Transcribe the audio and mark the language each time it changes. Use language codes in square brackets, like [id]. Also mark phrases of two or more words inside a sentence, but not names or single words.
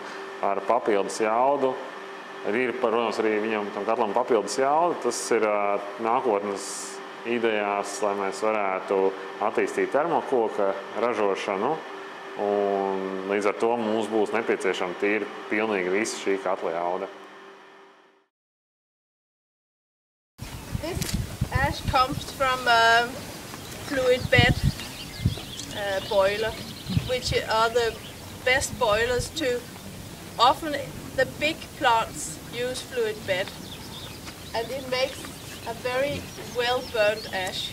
[lv] Ar papildus jaudu ir, protams, arī viņam tam katlam papildus jauda. Tas ir nākotnes idejās, lai mēs varētu attīstīt termokoka ražošanu, un līdz ar to mums būs nepieciešama tīri pilnīgi visa šī katla jauda. [en] This ash comes from a fluid bed boiler, which are the best boilers to. Often the big plants use fluid bed, and it makes a very well-burnt ash.